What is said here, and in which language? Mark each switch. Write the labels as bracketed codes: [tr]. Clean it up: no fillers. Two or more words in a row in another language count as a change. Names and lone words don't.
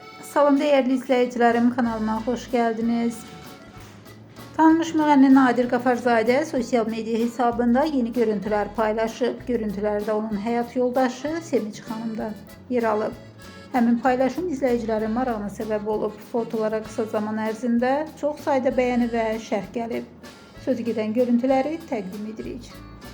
[tr] Salam değerli izleyicilerim, kanalıma hoş geldiniz. [az] Tanınmış müğənni Nadir Qafarzadə sosyal medya hesabında yeni görüntüler paylaşıb. Görüntülerde onun həyat yoldaşı Sevinç xanım da yer alıb. Həmin paylaşım izləyicilərin marağına səbəb olub. Fotolara kısa zaman ərzində çox sayda bəyəni və şərh gəlib. Sözü gedən görüntüləri təqdim edirik.